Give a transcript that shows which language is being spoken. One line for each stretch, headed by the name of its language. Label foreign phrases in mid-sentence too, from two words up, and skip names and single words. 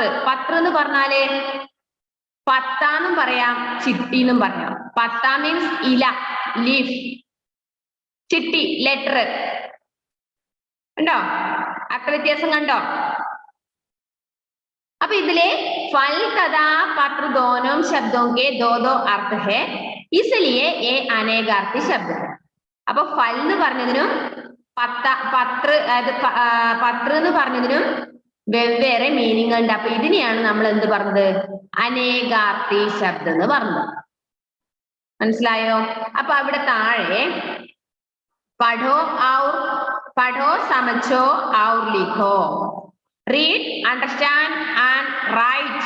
Malayalam: പത്ര എന്ന് പറഞ്ഞാല് പത്താന്നും പറയാം, ചിട്ടി എന്നും പറയാം. പത്ത മീൻസ് ഇല, ലീഫ്. ചിട്ടി ലെറ്റർ. കണ്ടോ അത്ര വ്യത്യാസം കണ്ടോ? അപ്പൊ ഇതിലെ
Hindi: फल तथा पत्र दोनों शब्दों के दो दो अर्थ है, इसलिए ये अनेकार्थी शब्द है.
Malayalam: അപ്പൊ ഫൽ എന്ന് പറഞ്ഞതിനും പത്ര എന്ന് പറഞ്ഞതിനും വെവ്വേറെ മീനിങ് ഉണ്ട്. അപ്പൊ ഇതിനെയാണ് നമ്മൾ എന്ത് പറഞ്ഞത്? അനേകാർത്ഥി ശബ്ദം എന്ന് പറഞ്ഞത്. മനസ്സിലായോ? അപ്പൊ അവിടെ താഴെ
Hindi: पढ़ो समझो और लिखो,
English: read, understand and write.